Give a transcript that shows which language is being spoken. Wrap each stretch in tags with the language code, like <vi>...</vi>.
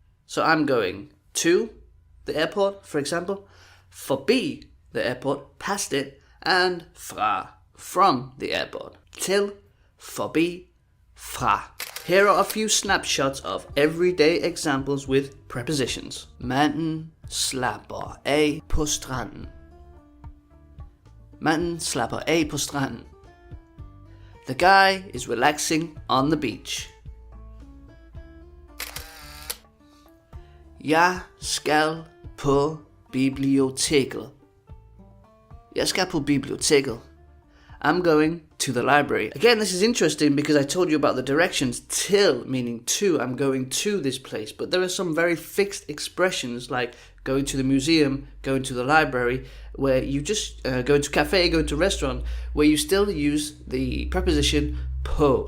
<en>So I'm going to the airport, for example, forbi the airport, past it, and fra, from the airport. Til, forbi, fra. Here are a few snapshots of everyday examples with prepositions.</en> <da>Manden slapper af på stranden. Manden slapper af på stranden.</da> <en>The guy is relaxing on the beach.</en> <da>Jeg skal på biblioteket. Jeg skal på biblioteket.</da> <en>I'm going to the library. Again, this is interesting because I told you about the directions. Till meaning to. I'm going to this place. But there are some very fixed expressions like going to the museum, going to the library, where you just go to cafe, go to restaurant, where you still use the preposition på.</en>